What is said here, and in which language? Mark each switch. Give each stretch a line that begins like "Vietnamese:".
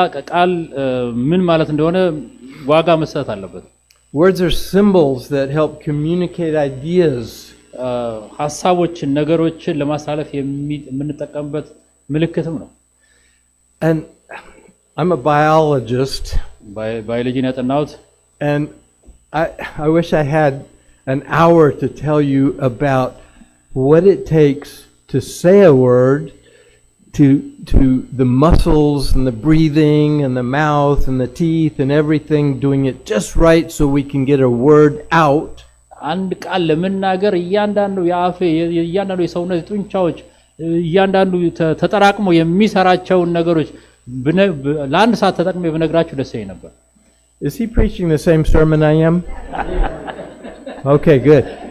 Amharic: ቃል ምን ማለት እንደሆነ ዋጋ መስጠት አለበት።
English: Words are symbols that help communicate ideas.
Amharic: ሐሳቦችን ነገሮችን ለማሳለፍ የምንጠቀምበት ምልክትም ነው።
English: And I'm a biologist.
Amharic: ባዮሎጂን ያጠናሁት.
English: And I wish I had an hour to tell you about what it takes to say a word, to the muscles and the breathing and the mouth and the teeth and everything doing it just right so we can get a word out.
Amharic: አንድ ቃል ለመናገር እያንዳንዱ እያንዳንዱ የሰውነት ጡንቻዎች እያንዳንዱ ተጠራቅሞ የሚሰራቸውን ነገሮች ለአንድ ሰዓት ተጠቅሜ ብነግራችሁ ደስ ይለኝ ነበር።
English: Is he preaching the same sermon I am? Okay, good.